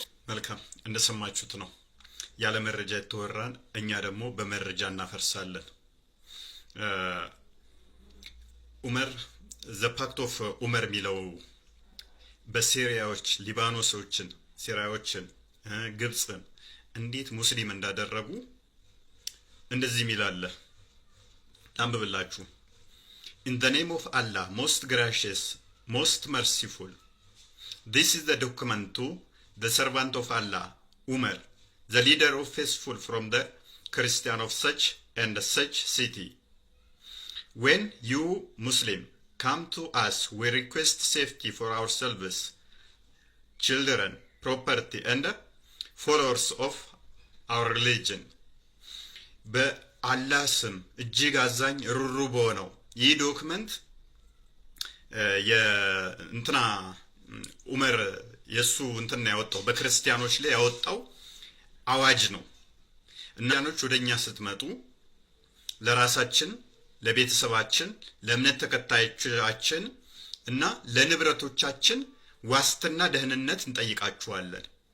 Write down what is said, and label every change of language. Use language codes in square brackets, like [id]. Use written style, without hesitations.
[am] መልካም እንደሰማችሁት ነው። ያለ መረጃ የተወራን እኛ ደግሞ በመረጃ እናፈርሳለን። ዑመር ዘ ፓክት ኦፍ ዑመር የሚለው በሲሪያዎች ሊባኖሶችን፣ ሲሪያዎችን፣ ግብፅን እንዴት ሙስሊም እንዳደረጉ እንደዚህ ሚላለ አንብብላችሁ። [en] In the name of Allah, most gracious, most merciful. This is the document to the servant of Allah, Umar, the leader of faithful from the Christian of such and such city. When you Muslim come to us, we request safety for ourselves, children, property, and followers of our religion. [am] በአላህ ስም እጅግ አዛኝ ሩሩ በሆነው ይህ ዶክመንት የእንትና ዑመር የሱ እንትና ያወጣው በክርስቲያኖች ላይ ያወጣው አዋጅ ነው። እናኖች ወደኛ ስትመጡ ለራሳችን፣ ለቤተሰባችን፣ ለእምነት ተከታዮቻችን እና ለንብረቶቻችን ዋስትና ደህንነት እንጠይቃችኋለን።